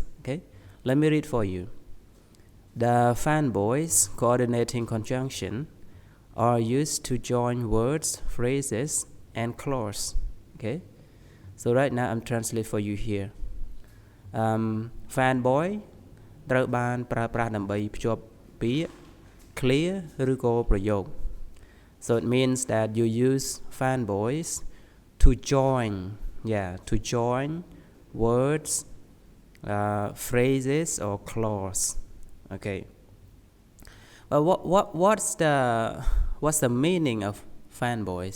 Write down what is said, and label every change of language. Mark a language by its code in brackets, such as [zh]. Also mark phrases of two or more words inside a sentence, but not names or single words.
[en] Okay. Let me read for you. The fanboys coordinating conjunction are used to join words, phrases, and clause. Okay. So right now I'm translate for you here. [km] Fanboy ត្រូវបានប្រើប្រាស់ដើម្បីភ្ជាប់ពាក្យ clear ឬក៏ប្រយោគ [en] So it means that you use fanboys to join words, phrases or clause. Okay. But what's the meaning of fanboys?